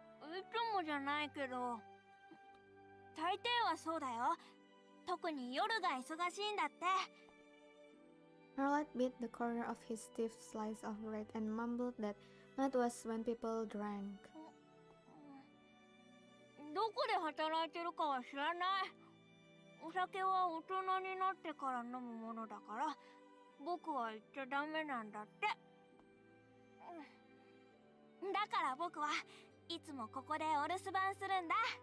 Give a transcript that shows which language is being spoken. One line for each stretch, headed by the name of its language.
Japanese: いつもじゃないけど、大抵はそうだよ。特に夜が忙しいんだって。
English: Marlon bit the corner of his stiff slice of bread and mumbled that that was when people drank.
Japanese: どこで働いてるかは知らない。お酒は大人になってから飲むものだから、僕は言っちゃダメなんだって。だから僕はいつもここでお留守番するんだ。